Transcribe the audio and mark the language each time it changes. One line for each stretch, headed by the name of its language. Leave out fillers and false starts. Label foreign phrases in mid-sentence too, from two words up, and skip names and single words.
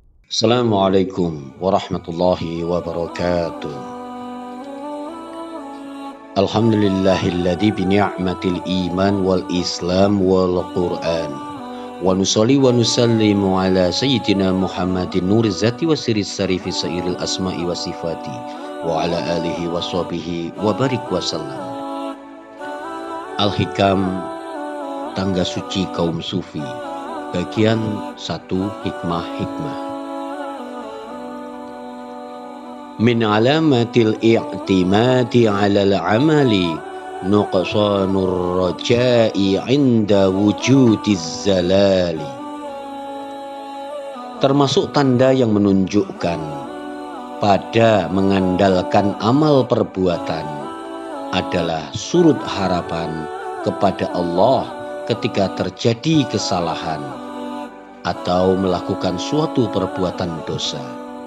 Arabic: السلام عليكم ورحمة الله وبركاته. الحمد لله الذي بنعمة الإيمان والإسلام والقرآن. ونصلي ونسلم على سيدنا محمد نور الذات والسر الساري في سائر الأسماء والصفات وعلى آله وصحبه وبارك وسلم.
Indonesian: Al-Hikam, Tangga Suci Kaum Sufi, bagian 1, hikmah-hikmah.
Arabic: من علامات الاعتماد على العمل نقصان الرجاء عند وجود الزلل.
Indonesian: Termasuk tanda yang menunjukkan pada mengandalkan amal perbuatan adalah surut harapan kepada Allah ketika terjadi kesalahan atau melakukan suatu perbuatan dosa.